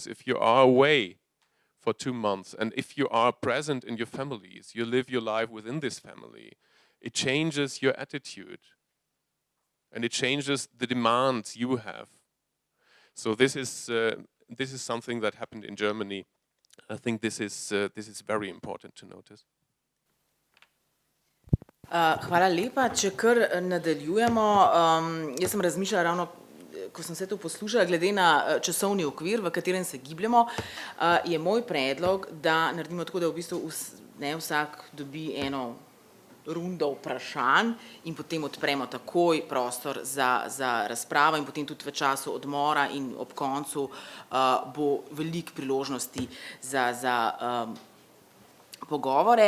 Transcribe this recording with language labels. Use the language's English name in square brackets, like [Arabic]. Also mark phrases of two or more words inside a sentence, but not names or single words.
[English] If you are away for 2 months, and if you are present in your families, you live your life within this family, it changes your attitude, and it changes the demands you have. So this is something that happened in Germany. I think this is very important to notice. [Slovenian] Hvala lepa, če kar nadaljujemo. Jaz sem razmišljala ravno, ko sem se to poslušala, glede na časovni okvir, v katerem se gibljamo, je moj predlog, da naredimo tako, da v bistvu vsak dobi eno rundo vprašanj in potem odpremo takoj prostor za razpravo, in potem tudi v času odmora in ob koncu bo veliko priložnosti za pogovore.